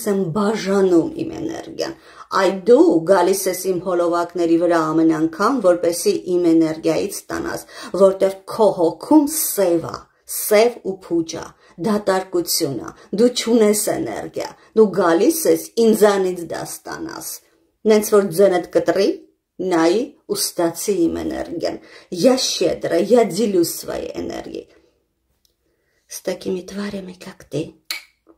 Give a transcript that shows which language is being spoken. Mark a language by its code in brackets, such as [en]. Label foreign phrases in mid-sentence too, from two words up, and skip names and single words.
[hy] եմ բաժանում իմ էներգիան, այ դու գալիս ես իմ հոլովակների վրա ամեն անգամ, որպեսզի իմ էներգիայից ստանաս, որտեղ քո հոգում սև է, սև ու փուջ է, դատարկություն է, դու չունես էներգիա, դու գալիս ես ինձանից դա ստանաս, նենց որ ձենդ կտրի, նայի ու ստացի իմ էներգիան, [ru] я щедрая, я делюсь своей энергией, с такими тварями, как ты.